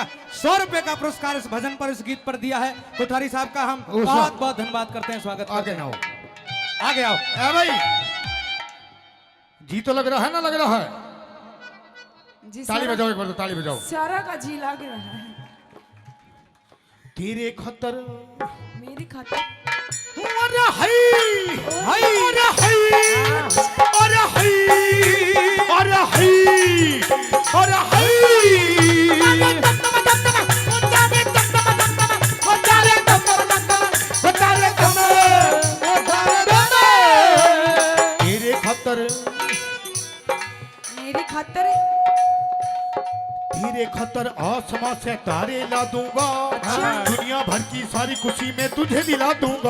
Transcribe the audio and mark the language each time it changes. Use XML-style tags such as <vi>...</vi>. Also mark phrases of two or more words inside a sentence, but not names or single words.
<hi>100 रुपए का पुरस्कार इस भजन पर, इस गीत पर दिया है। कोठारी साहब का हम बहुत बहुत धन्यवाद करते हैं। स्वागत आगे ना हो। आगे आओ। ए भाई जी तो लग रहा है ना, लग रहा है। जी ताली सारा- बजाओ एक बार तो, ताली बजाओ। सारा का जी लग रहा है। तेरे खतर मेरी खातिर अरे हई हई अरे हई अरे हई अरे हई अरे हई तेरे खतर मेरी खातिर तेरे खतर खातर आसमां से तारे ला दूंगा, दुनिया भर की सारी खुशी में तुझे दिला दूंगा।</hi>